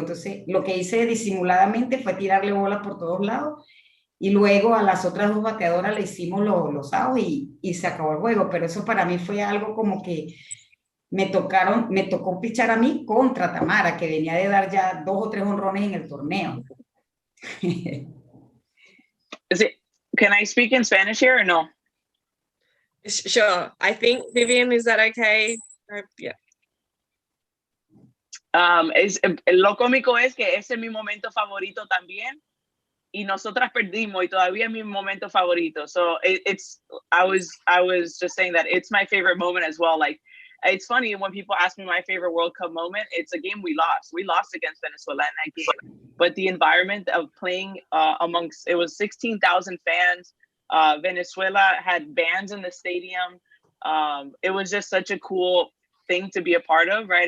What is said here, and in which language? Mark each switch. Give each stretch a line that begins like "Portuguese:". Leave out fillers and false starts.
Spanish: Entonces lo que hice disimuladamente fue tirarle bolas por todos lados y luego a las otras 2 bateadoras le hicimos los outs y se acabó el juego. Pero eso para mí fue algo como que me tocó pichar a mí contra Tamara, que venía de dar ya 2 o 3 honrones en el torneo.
English: Can I speak in Spanish here or no? Sure. I think, Vivian, is that okay? Yeah.
Spanish: Lo cómico es que ese es mi momento favorito también, y nosotras perdimos y todavía es mi momento favorito.
English: So I was just saying that it's my favorite moment as well. Like, it's funny when people ask me my favorite World Cup moment, it's a game we lost. We lost against Venezuela in that game. But the environment of playing it was 16,000 fans. Venezuela had bands in the stadium. It was just such a cool thing to be a part of, right?